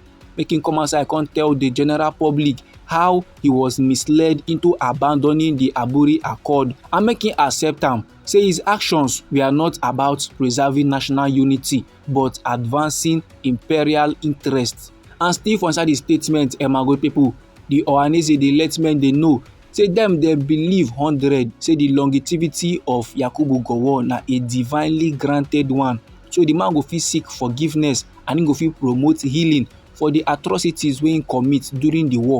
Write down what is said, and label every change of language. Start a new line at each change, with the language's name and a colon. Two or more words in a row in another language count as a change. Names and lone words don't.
Nigerian Pidgin: Make him come outside come tell the general public how he was misled into abandoning the Aburi Accord and make him accept am, say his actions were not about preserving national unity but advancing imperial interests. And still for inside the statement, my good pipu, the Ohanaeze dey let men dey know say dem dey believe 100 say the longevity of Yakubu Gowon na a divinely granted one, so the man go fit seek forgiveness and him go fit promote healing for the atrocities wey him commit during the war.